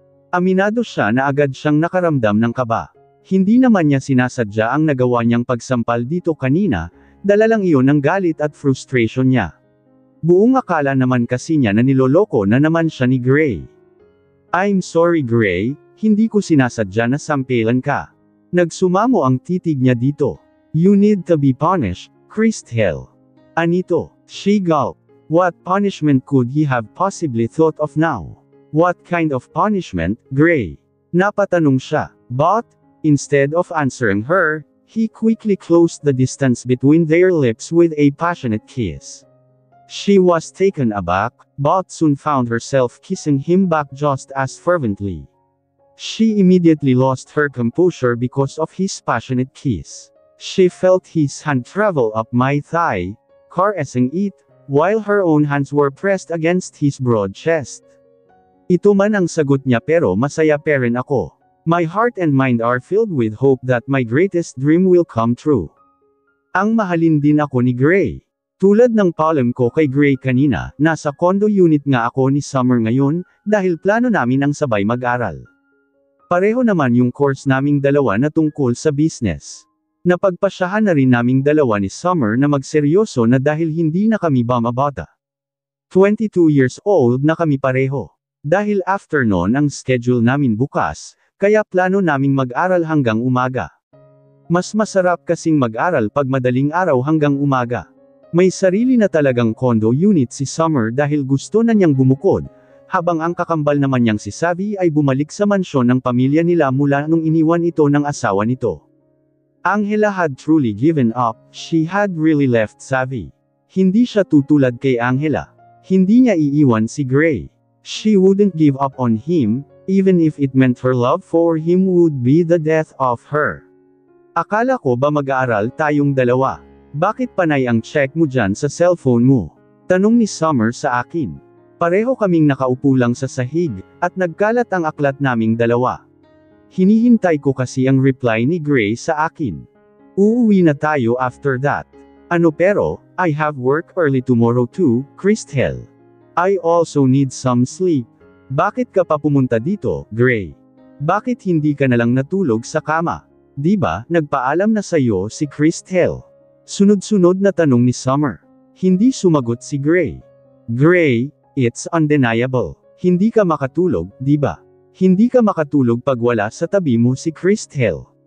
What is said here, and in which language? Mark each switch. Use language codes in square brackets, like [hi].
[tl] Aminado siya na agad siyang nakaramdam ng kaba. Hindi naman niya sinasadya ang nagawa niyang pagsampal dito kanina, dala lang iyon ng galit at frustration niya. Buong akala naman kasi niya na niloloko na naman siya ni Gray. [en] I'm sorry [tl] Gray, hindi ko sinasadya na sampelan ka. Nagsumamo ang titig niya dito. [en] You need to be punished, Christel. Anito, she gulped. What punishment could he have possibly thought of now? What kind of punishment, Gray? [tl] Napatanong siya. [en] But, instead of answering her, he quickly closed the distance between their lips with a passionate kiss. She was taken aback, but soon found herself kissing him back just as fervently. She immediately lost her composure because of his passionate kiss. She felt his hand travel up my thigh, caressing it, while her own hands were pressed against his broad chest. [tl] Ito man ang sagot niya pero masaya pa rin ako. [en] My heart and mind are filled with hope that my greatest dream will come true. [tl] Ang mahalin din ako ni Gray. Tulad ng palem ko kay Gray kanina, nasa condo unit nga ako ni Summer ngayon, dahil plano namin ang sabay mag-aral. Pareho naman yung course naming dalawa na tungkol sa business. Napagpasyahan na rin naming dalawa ni Summer na magseryoso na dahil hindi na kami bumabata. 22 years old na kami pareho. Dahil afternoon ang schedule namin bukas, kaya plano naming mag-aral hanggang umaga. Mas masarap kasing mag-aral pag madaling araw hanggang umaga. May sarili na talagang condo unit si Summer dahil gusto na niyang bumukod, habang ang kakambal naman niyang si Savvy ay bumalik sa mansyon ng pamilya nila mula nung iniwan ito ng asawa nito. [en] Angela had truly given up, she had really left Savvy. [tl] Hindi siya tutulad kay Angela. Hindi niya iiwan si Gray. [en] She wouldn't give up on him, even if it meant her love for him would be the death of her. [tl] Akala ko ba mag-aaral tayong dalawa? Bakit panay ang check mo dyan sa cellphone mo? Tanong ni Summer sa akin. Pareho kaming nakaupo lang sa sahig, at nagkalat ang aklat naming dalawa. Hinihintay ko kasi ang reply ni Gray sa akin. Uuwi na tayo after that. Ano pero, [en] I have work early tomorrow too, Christel. I also need some sleep. [tl] Bakit ka pa pumunta dito, Gray? Bakit hindi ka nalang natulog sa kama? Di ba, nagpaalam na sa'yo si Christel? Sunod-sunod na tanong ni Summer. Hindi sumagot si Gray. Gray, [en] it's undeniable. [tl] Hindi ka makatulog, di ba? Hindi ka makatulog pag wala sa tabi mo si Christel.